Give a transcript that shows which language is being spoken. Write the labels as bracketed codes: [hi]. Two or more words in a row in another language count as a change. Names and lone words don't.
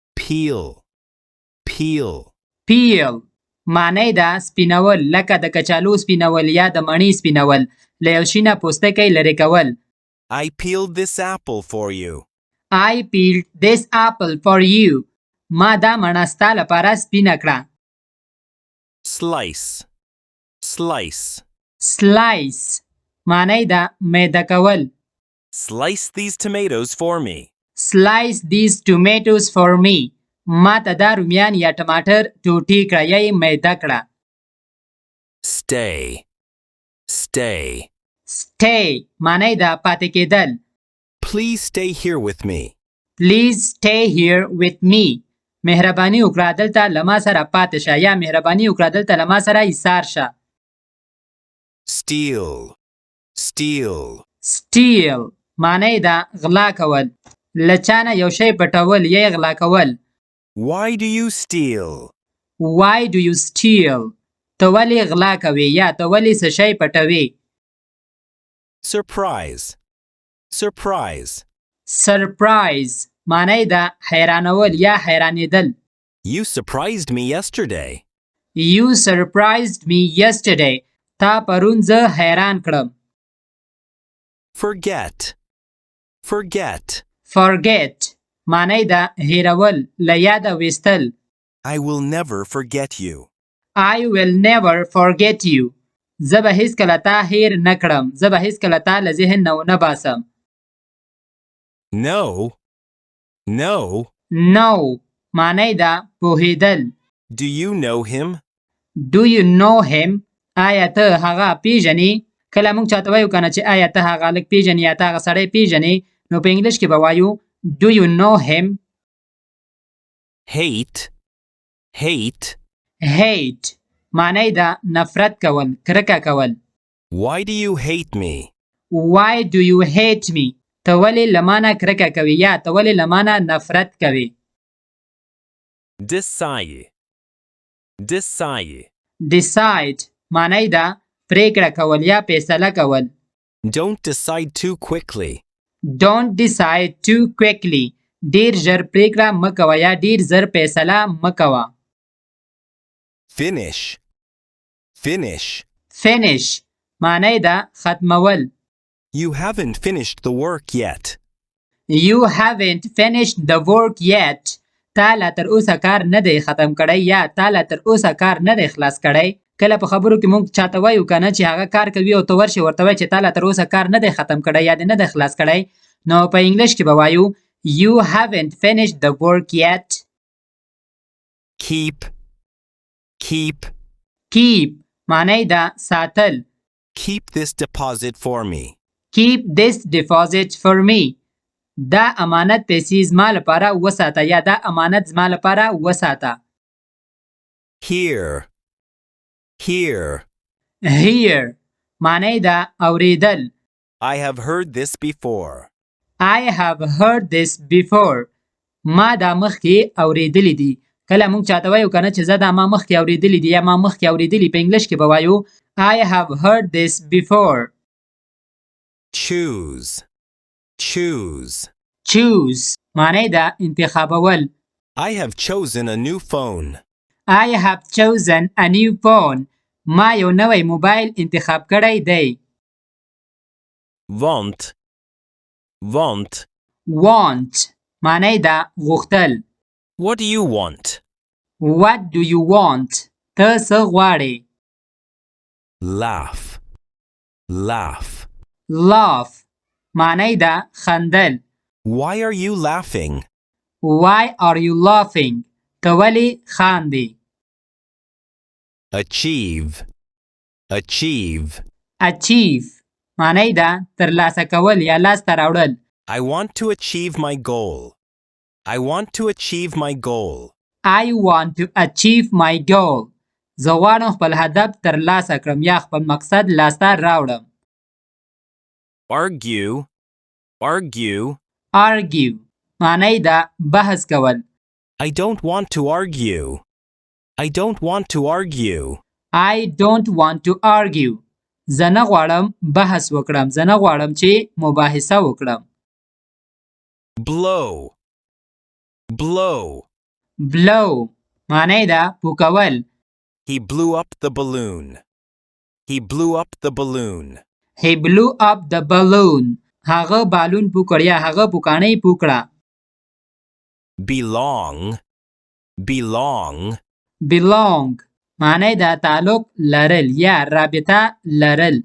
[en] Peel. Peel. [ps] peel معنی ده سپینول لکه د کچالو سپینول یا د مڼې سپینول له یو شي نه پوستکی لرې کول. [en] I peeled this apple for you. I peeled this apple for you. [ps] ما دا مڼه ستا لپاره سپینه کړه. [en] Slice. Slice. [ps] slice معنی ده میده کول. [en] Slice these tomatoes for me. slice these tomatoes for me. [ps] ما ته دا رومیان یا ټماټر ټوټې کړه یا یې میده کړه. [en] Stay. Stay. [ps] stay معنی ده پاتې کېدل. [en] Please stay here with me. Please stay here with me. [ps] مهرباني وکړه دلته له ما سره پاتې شه یا مهرباني وکړه دلته له ما سره ایسار شه. [en] Steal. Steal. [ps] steal معنی ده غلا کول. له چا نه یو شی پټول یا یې غلا کول. [en] Why do you steal? Why do you steal? [ps] ته ولې غلا کوې یا ته ولې څه شی پټوې. [en] Surprise. Surprise. [ps] surprise معنی ده حیرانول یا حیرانېدل. [en] You surprised me yesterday. You surprised me yesterday. [ps] تا پرون زه حیران کړم. [en] Forget. Forget. [ps] forget معنی ده هیرول له یاده ویستل. [en] I will never forget you. I will never forget you. [ps] زه به هیڅکله تا هیر نه کړم. زه به هیڅکله تا له ذهن نه ونه باسم. [en] No. No. [ps] no معنی ده پوهېدل. [en] Do you know him? Do you know him? [ps] آیا ته هغه پیژنې؟ کله موږ چاته وایو کنه چې آیا ته هغه هلک پیژنې یا ته هغه سړی پیژنې نو په انګلیش کې به وایو [en] Do you know him? Hate. Hate. [ps] hate معنی ده نفرت کول کرکه کول. [en] Why do you hate me? Why do you hate me? [ps] ته ولې له ما نه کرکه کوې یا ته ولې له ما نه نفرت کوې. [en] Decide. Decide. [ps] decide معنی ده پریکړه کول یا فیصله کول. [en] Don't decide too quickly. Don't decide too quickly. [ps] ډیر ژر پریکړه مه کوه یا ډیر ژر فیصله مه کوه. [en] Finish. Finish. [ps] finish معنی ده ختمول. [en] You haven't finished the work yet. You haven't finished the work yet. [ps] تا لا تر اوسه کار نه دی ختم کړی یا تا لا تر اوسه کار نه دی خلاص کړی. کله په خبرو کې موږ چاته وایو کنه چې هغه کار کوي او ته ورشې ورته وایې چې تا لا تر اوسه کار نه دی ختم کړی یا دې نه دی خلاص کړی نو په انګلیش کې به وایو [en] You haven't finished the work yet. Keep. Keep. [ps] keep معنی ده ساتل. [en] Keep this deposit for me. Keep this deposit for me. [ps] دا امانت پیسې زما لپاره وساته یا دا امانت زما لپاره وساته. [en] Here. Here. [ps] Here معنی ده اوریدل. [en] I have heard this before. I have heard this before. [ps] ما دا مخکې اوریدلی دي. کله موږ چاته وایو کنه چې زه دا ما مخکې اوریدلی دي یا ما مخکې اوریدلی په انګلیش کې به وایو [en] I have heard this before. Choose. Choose. [ps] choose معنی ده انتخابول. [en] I have chosen a new phone. I have chosen a new phone. [ps] ما یو نوی موبایل انتخاب کړی دی. [en] Want. Want. [ps] want معنی ده غوښتل. [en] What do you want? What do you want? [ps] ته څه غواړې؟ [en] Laugh. Laugh. [ps] laugh معنی ده خندل. [en] Why are you laughing? Why are you laughing? [ps] ته ولې خاندې؟ [en] Achieve. Achieve. [ps] achieve معنی ده ترلاسه کول یا لاسته راوړل. [en] I want to achieve my goal. I want to achieve my goal. I want to achieve my goal. [ps] زه غواړم خپل هدف ترلاسه کړم یا خپل مقصد لاسته راوړم. [en] Argue. Argue. [ps] argue معنی ده بحث کول. [en] I don't want to argue. I don't want to argue. I don't want to argue. [ps] زه نه غواړم بحث وکړم. زه نه غواړم چې مباحثه وکړم. [en] Blow. Blow. [ps] blow معنی ده پوکول. [en] He blew up the balloon. He blew up the balloon. He blew up the balloon. [ps] هغه بالون پوکړ یا هغه پوکانۍ پوکړه. [en] Belong. Belong. [ps] belong معنی ده تعلق لرل یا رابطه لرل.